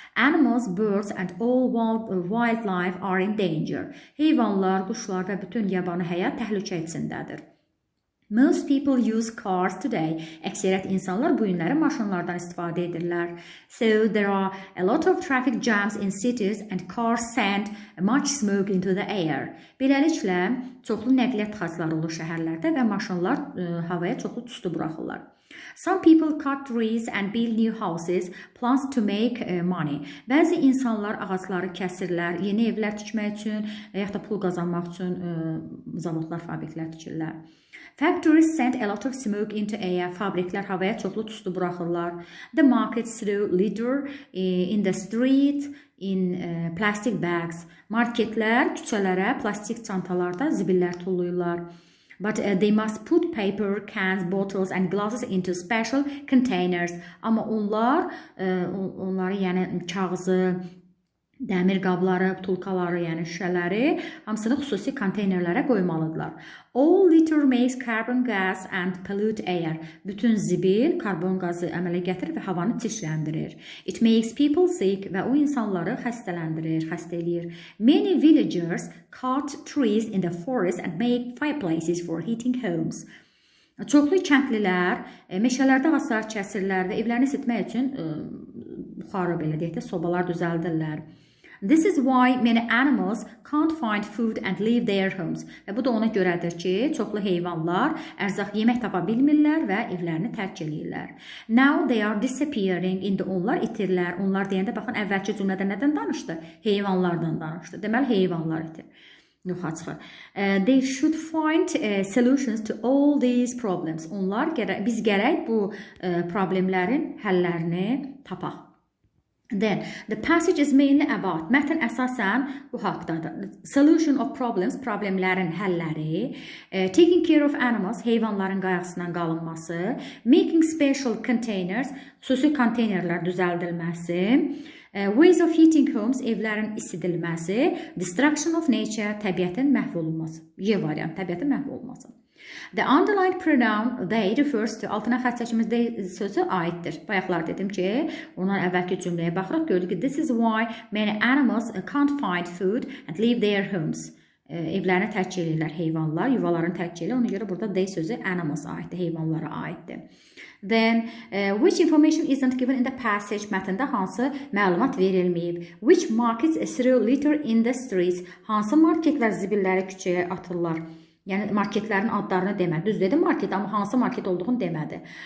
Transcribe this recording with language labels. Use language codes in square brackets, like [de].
[en] Animals, birds and all wildlife are in danger. [az] Heyvanlar, quşlar və bütün yabani həyat təhlükə içindədir. [en] Most people use cars today. [az] Əksəriyyət insanlar bu günləri maşınlardan istifadə edirlər. [en] So there are a lot of traffic jams in cities and cars send much smoke into the air. [az] Beləliklə, çoxlu nəqliyyat tıxacları olur şəhərlərdə və maşınlar havaya çoxlu tüstü buraxırlar. [en] Some people cut trees and build new houses, plants to make money. [az] Bəzi insanlar ağacları kəsirlər, yeni evlər tikmək üçün, yaxud da pul qazanmaq üçün zavodlar, fabriklər tikirlər. [en] Factories send a lot of smoke into air. [az] Fabriklər havaya çoxlu tüstü buraxırlar. [en] The markets throw litter in the street, in plastic bags. [az] Marketlər küçələrə plastik çantalarda zibillər tulluyurlar. [en] But they must put paper, cans, bottles and glasses into special containers. [az] Amma onları yəni kağızı, dəmir qabları, butulkaları, yəni şüşələri hamısını xüsusi konteynerlərə qoymalıdırlar. [en] All litter makes carbon gas and pollute air. [az] Bütün zibil karbon qazı əmələ gətirir və havanı çirkləndirir. [en] It makes people sick [az] və o insanları xəstələndirir, xəstə eləyir. [en] Many villagers cut trees in the forest and make fireplaces for heating homes. [az] Çoxlu kəndlilər meşələrdə ağaclar kəsirlər və evlərini isitmək üçün buxarı belə deyək də sobalar düzəldirlər. [en] This is why many animals can't find food and leave their homes. [az] Və bu da ona görədir ki, çoxlu heyvanlar ərzaq yemək tapa bilmirlər və evlərini tərk edirlər. [en] Now they are disappearing. [az] İndi onlar itirlər. Onlar deyəndə baxın əvvəlki cümlədə nədən danışdı? Heyvanlardan danışdı. Deməli heyvanlar itir. Yoxa çıxır. [en] They should find solutions to all these problems. [az] Biz gərək bu problemlərin həllərini tapaq. [en] Then, the passage is mainly about, [az] mətn əsasən bu haqdadır. [en] Solution of problems, [az] problemlərin həlləri, [en] taking care of animals, [az] heyvanların qayğısından qalınması, [en] making special containers, [az] xüsusi konteynerlər düzəldilməsi, [en] ways of heating homes, [az] evlərin isidilməsi, [en] destruction of nature, [az] təbiətin məhv olunması. Y variant, təbiətin məhv olunması. [en] The underlined pronoun they refers to, [az] altına xətt çəkimiz they sözü aiddir. Bayaqlar dedim ki, ondan əvvəlki cümləyə baxırıq, gördük ki, [en] this is why many animals can't find food and leave their homes. [az] Evlərini tərk edirlər heyvanlar, yuvalarını tərk edirlər. Ona görə burada they sözü animals aiddir, heyvanlara aiddir. [en] Then, which information isn't given in the passage, [az] mətndə hansı məlumat verilməyib? [en] Which markets throw litter in the streets? [az] Hansı marketlər zibilləri küçəyə atırlar? Yəni marketlərin adlarını demədi. Düz dedim market, amma hansı market olduğunu demədi.